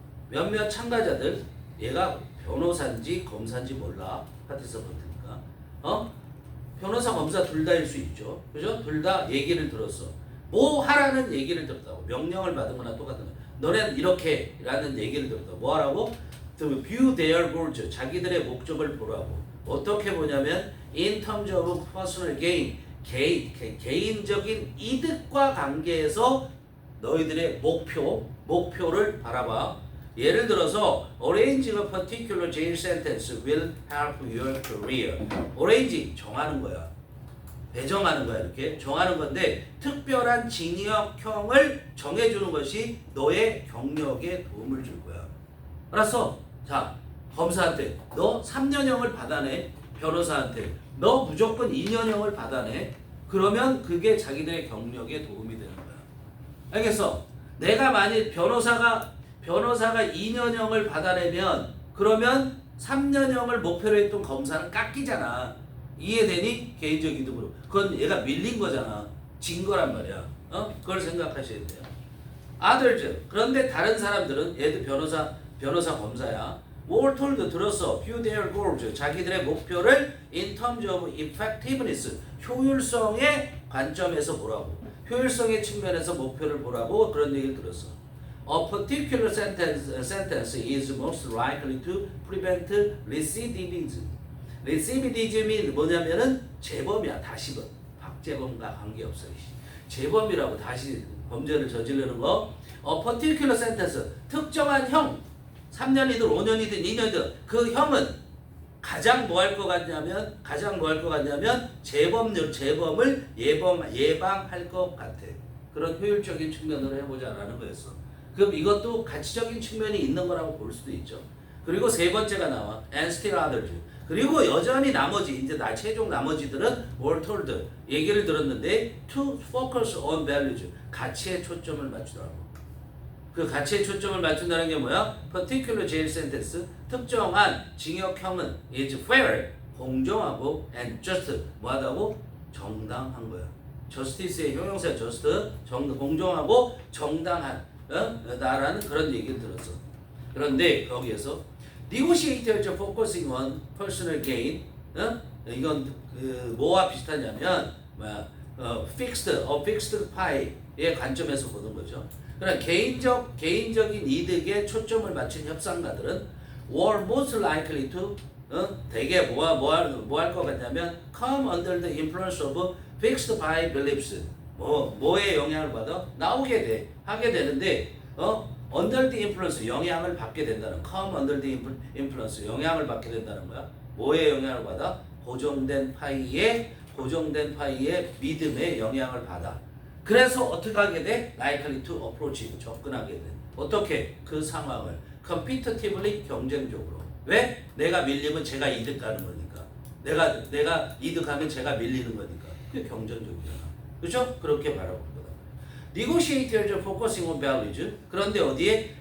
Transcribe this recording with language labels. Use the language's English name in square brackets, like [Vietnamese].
[Korean] 몇몇 참가자들, 얘가 변호사인지 검사인지 몰라. participant니까. 변호사, 검사 둘 다일 수 있죠. 그죠? 둘 다 얘기를 들었어. 뭐 하라는 얘기를 들었다고. 명령을 받은 거나 똑같은 거야. 너넨 이렇게 라는 얘기를 들었다고. 뭐 하라고? [English] To view their goals. [Korean] 자기들의 목적을 보라고. 어떻게 보냐면 [English] in terms of personal gain. [Korean] 개인적인 이득과 관계에서 너희들의 목표를 바라봐. [English] 예를 들어서 arranging a particular jail sentence will help your career. [Korean] arrange 정하는 거야. 배정하는 거야. 이렇게 정하는 건데 특별한 징역형을 정해주는 것이 너의 경력에 도움을 줄 거야. 알았어? 자, 검사한테 너 3년형을 받아내. 변호사한테 너 무조건 2년형을 받아내. 그러면 그게 자기들의 경력에 도움이 되는 거야. 알겠어? 내가 만일 변호사가 2년형을 받아내면 그러면 3년형을 목표로 했던 검사는 깎이잖아. 이해되니? 개인적 이득으로. 그건 얘가 밀린 거잖아. 진 거란 말이야. 그걸 생각하셔야 돼요. others. 그런데 다른 사람들은 얘도 변호사 검사야. [English] were told [Korean] 들었어. [English] view their goals. [Korean] 자기들의 목표를 [English] in terms of effectiveness. [Korean] 효율성의 관점에서 보라고. 효율성의 측면에서 목표를 보라고 그런 얘기를 들었어. [English] A particular sentence is most likely to prevent recidivism. [Korean] recidivism이 뭐냐면은 재범이야. 다시 박재범과 관계없어. 재범이라고 다시 범죄를 저지르는 거. [English] A particular sentence. [Korean] 특정한 형. 3년이든 5년이든 2년이든 그 형은 가장 뭐 할 것 같냐면 재범을 예방할 것 같아. 그런 효율적인 측면으로 해보자라는 거였어. 그럼 이것도 가치적인 측면이 있는 거라고 볼 수도 있죠. 그리고 세 번째가 나와. [English] And still others. [Korean] 그리고 여전히 나머지 이제 최종 나머지들은 were told 얘기를 들었는데 [English] to focus on values. [Korean] 가치에 초점을 맞추더라고. 그 가치에 초점을 맞춘다는 게 뭐야? [English] particular jail sentence. [Korean] 특정한 징역형은 [English] is fair. [Korean] 공정하고 [English] and just. [Korean] 뭐하다고? 정당한 거야. justice의 형용사 just. 공정하고 정당한. 나라는 그런 얘기를 들었어. 그런데 거기에서 [English] negotiators focusing on personal gain. [Korean] 이건 뭐와 비슷하냐면 fixed pie의 관점에서 보는 거죠. 그러나 개인적인 이득에 초점을 맞춘 협상가들은 [English] were most likely to [Korean] 대개 뭐 할 것 같냐면 [English] come under the influence of fixed pie beliefs. [Korean] 뭐에 영향을 받아? 하게 되는데 under the influence 영향을 받게 된다는 come under the influence 영향을 받게 된다는 거야. 뭐에 영향을 받아? 고정된 파이의 믿음에 영향을 받아. 그래서 어떻게 하게 돼? [English] likely to approach [Korean] 접근하게 돼. 어떻게? 그 상황을 competitively 경쟁적으로. 왜? 내가 밀리면 제가 이득 가는 거니까. 내가 이득하면 제가 밀리는 거니까. 그게 경쟁적이잖아. 그렇죠? 그렇게 바라보는 거다. [English] negotiators focusing on values. [Korean] 그런데 어디에?